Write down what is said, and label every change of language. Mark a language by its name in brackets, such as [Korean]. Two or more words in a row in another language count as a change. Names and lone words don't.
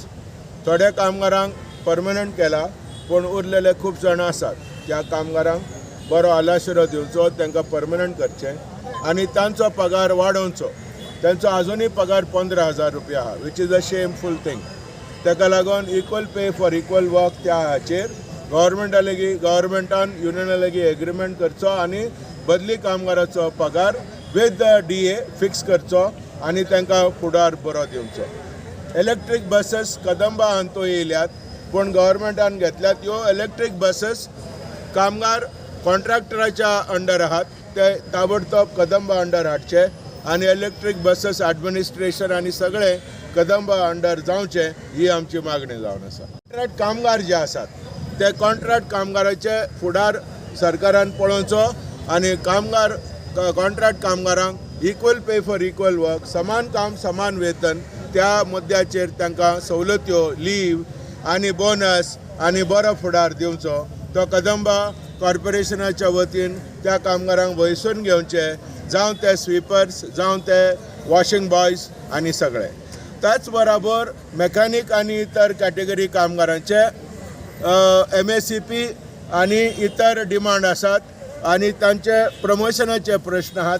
[Konkani] थोड्या कामगारांक परमनंट केला पूण उरलेले खूब जाण आसात. त्या कामगारांक बरो आलाशिरो दिवचो, तांकां परमनंट करचें आनी तांचो पगार वाडोवचो. तांचो आजुनूय पगार 15,000 रुपया आहा, [English] which is a shameful thing. [Konkani] ताका लागून [English] equal pay for equal work [Konkani] त्या हाचेर गव्हर्मेंटान युनियना लागीं एग्रीमेंट करचो आनी बदली कामगाराचो पगार [English] with DA [Konkani] फिक्स करचो आनी तांकां फुडार बरो दिवचो. [English] electric buses [Konkani] कदंबा हांतू येयल्यात पूण गव्हर्मेंटान घेतल्यात. ह्यो [English] electric buses [Konkani] कामगार कॉन्ट्रॅक्टराच्या अंडर आहात, ते ताबडतोब कदंबा अंडर हाडचे आनी [English] electric buses administration [Konkani] आनी सगळे कदंबा अंडर जावचे ही आमची मागणी जावन आसा. कॉन्ट्रॅक्ट कामगार जे आसात ते कॉन्ट्रॅक्ट कामगाराचे फुडार सरकारान पळोवचो आनी कॉन्ट्रॅक्ट कामगारांक [English] equal pay for equal work, [Konkani] समान काम समान वेतन, त्या मुद्द्याचेर तांकां सवलत्यो, लीव आनी बोनस आनी बरो फुडार दिवचो. तो कदंबा कॉर्पोरेशनाच्या वतीन त्या कामगारांक वयसून घेवचे, जावं ते स्वीपर्स जावं ते [English] washing boys [Konkani] आनी सगळे. त्याच बरोबर मेकॅनीक आनी इतर कॅटेगरी कामगारांचे MACP आनी इतर डिमांड आसात आनी तांचे प्रमोशनाचे प्रश्न आहात.